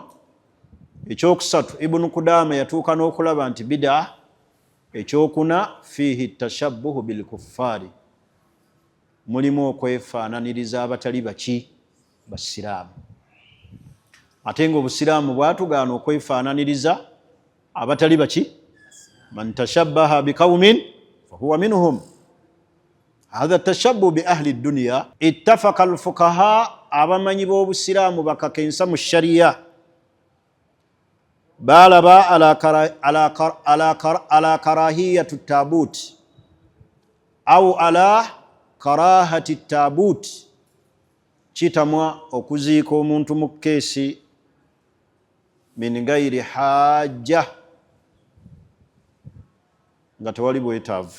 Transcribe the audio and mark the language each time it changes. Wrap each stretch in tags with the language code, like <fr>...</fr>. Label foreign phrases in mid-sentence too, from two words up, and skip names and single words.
<lg>Ekyokusatu Ibn Kudama yatuuka n'okulaba nti bid'a. Ekyokuna</lg> <ar>فيه تشبه بالكفار,</ar> <lg>mulimu okwefaananiriza abatali baki? Basiraamu. Ate nga obusiraamu bwatugaana okwefaananiriza abatali baki?</lg> <ar>من تشبه بقوم فهو منهم. هذا تشبه بأهل الدنيا. اتفق الفقهاء,</ar> <lg>abamanyi b'obusiraamu bakakensa mu shariya, balaba</lg> <ar>على كراهية التابوت أو على كراهة التابوت,</ar> <lg>kitamwa okuziika omuntu mu keesi</lg> <ar>من غير حاجة,</ar> <lg>nga tewali bwetaavu.</lg>